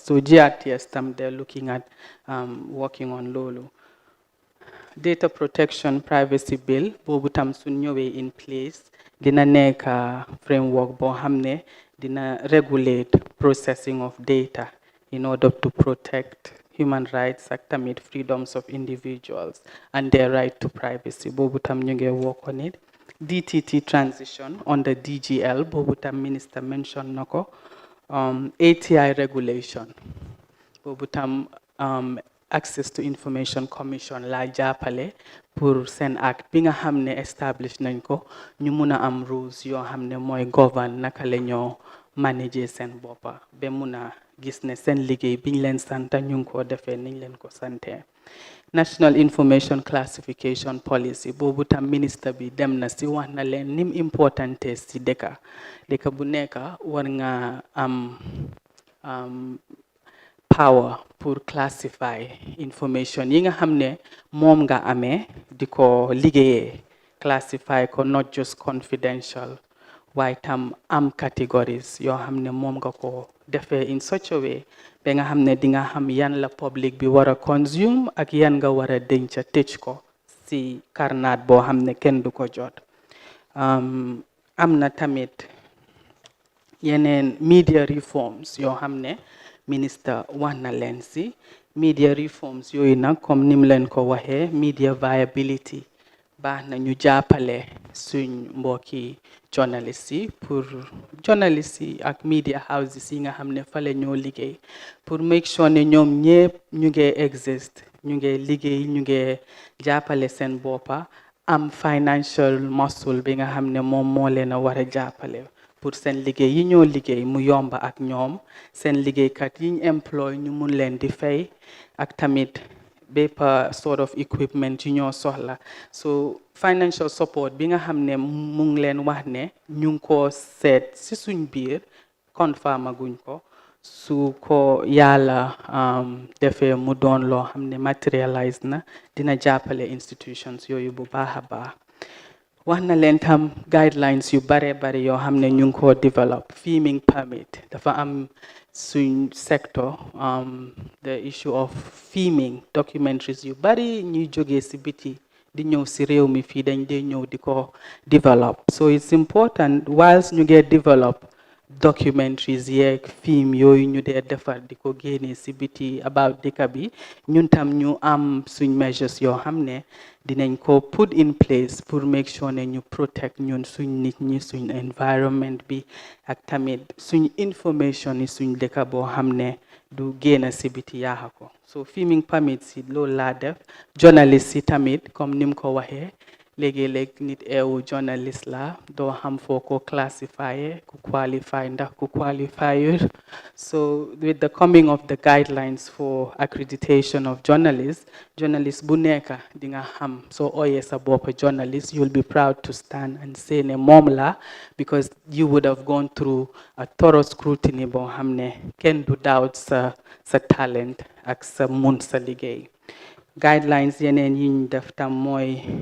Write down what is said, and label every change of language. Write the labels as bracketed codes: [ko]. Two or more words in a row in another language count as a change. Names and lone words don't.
[en] So GRTS tam they're looking at working on loolu. Data protection privacy bill [wo] boobu tam su ñëwee [en] in place [wo] dina nekk [en] framework [wo] boo xam ne dina [en] regulate processing of data in order to protect human rights [wo] ak tamit [en] freedoms of individuals and their right to privacy [wo] boobu tam ñu ngi [en] work on it. DTT transition under DGL [wo] boobu tam [en] minister mention [wo] na ko. [en] ATI regulation [wo] boobu tam [en] access to information commission [wo] la jàppale pour seen act bi nga xam ne establish nañ ko ñu mun a am rules yoo xam ne mooy govern naka la ñoo manager seen boppa ba mun a gis ne seen liggéey biñ leen santa ñu ngi ko defee niñ leen ko sante. [en] National Information Classification Policy [wo] boobu tam ministre bi dem na si wax na leen nim importante si dëkka bu nekk war nga am power pour [en] classify information [wo] yi nga xam ne moom nga amee di ko liggéeyee classify ko [en] not just confidential [wo] waaye tam am categories yoo xam ne moom nga ko defee [en] in such a way [wo] ba nga xam ne di nga xam yan la public bi war a consume ak yan nga war a denca tëj ko si karnaat boo xam ne kenn du ko jot. Am na tamit yeneen [en] media reforms [wo] yoo xam ne minister wax na leen si [en] media reforms [wo] yooyu nag comme nim leen ko waxee [en] media viability [wo] baax na ñu jàppale suñ mbokki journalistes yi pour journalistes yi ak [en] media houses [wo] yi nga xam ne fale ñoo liggéey pour [en] make sure [wo] ne ñoom ñëpp ñu ngi exist ñu ngi liggéey ñu ngi jàppale seen boppa am [en] financial muscle [wo] bi nga xam ne moom moo leen a war a jàppale pour seen liggéey yi ñoo liggéey mu yomba ak ñoom seen liggéeykat yi ñu employ ñu mun leen di fay ak tamit bépp [en] sort of equipment [wo] yu ñoo soxla. So [en] financial support [wo] bi nga xam ne mu ngi leen wax ne ñu ngi ko seet si suñ biir confirm aguñ ko su ko yàlla defee mu doon loo xam ne materialize na dina jàppale institutions yooyu bu baax a baax. wax na leen tam guidelines yu bare bare yoo xam ne ñu ngi ko develop [en] filming permit [wo] dafa am suñ sector [en] the issue of filming documentaries [wo] yu bari ñuy jógee si biti di ñëw si réew mi fii dañ dee ñëw di ko develop [en] so it's important whilst [wo] ñu ngee develop documentaries yeeg film yooyu ñu dee defar di ko génnee si biti about dëkk bi ñun tam ñu am suñ measures yoo xam ne dinañ ko [en] put in place [wo] pour [en] make sure [wo] ne ñu protect ñun suñ nit ñi suñ environment bi ak tamit suñ information yi suñ dëkk boo xam ne du génn si biti yaaxa ko so [en] filming permit [wo] si loolu laa def journalist si tamit comme nim ko waxee léegi-léeg nit eewu journalist la doo xam foo ko classify ku qualify ndax ku qualifier [en] so with the coming of the guidelines for accreditation of journalists [wo] bu nekk di nga xam soo ooyee sa bopp journalist [en] you'll be proud to stand and say [wo] ne moom la [en] because you would have gone through a thorough scrutiny [wo] boo xam ne kenn du doubt sa talent ak sa mun sa liggéey guidelines yeneen yi ñu def tam mooy